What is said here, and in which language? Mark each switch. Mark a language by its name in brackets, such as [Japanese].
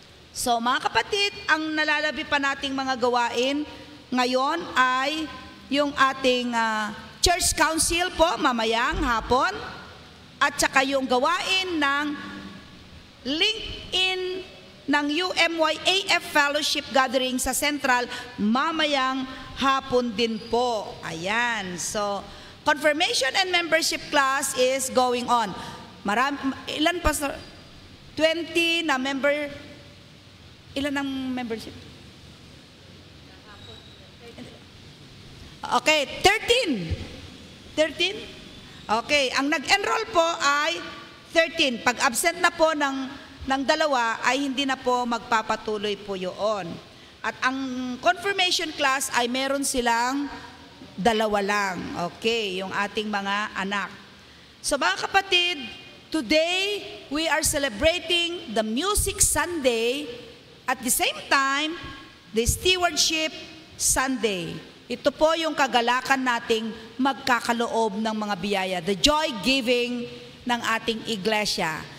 [Filipino] So mga kapatid, ang nalalabi pa nating mga gawain ngayon ay yung ating Church Council po mamayang hapon, at saka yung gawain ng link-in ng UMYAF Fellowship Gathering sa Central mamayang hapon din po. Ayan. [English] So, confirmation and membership class is going on. [Filipino] Ilan pa? 20 na member. Ilan ang membership? Okay, 13. 13? Okay, ang nag-enroll po ay 13. Pag absent na po ng dalawa, ay hindi na po magpapatuloy po yun. At ang confirmation class ay meron silang dalawa lang. Okay, yung ating mga anak. So mga kapatid, [English] today we are celebrating the Music Sunday, at the same time, the Stewardship Sunday. [Filipino] Ito po yung kagalakan nating magkakaloob ng mga biyaya, [English] the joy-giving [Filipino] ng ating iglesia.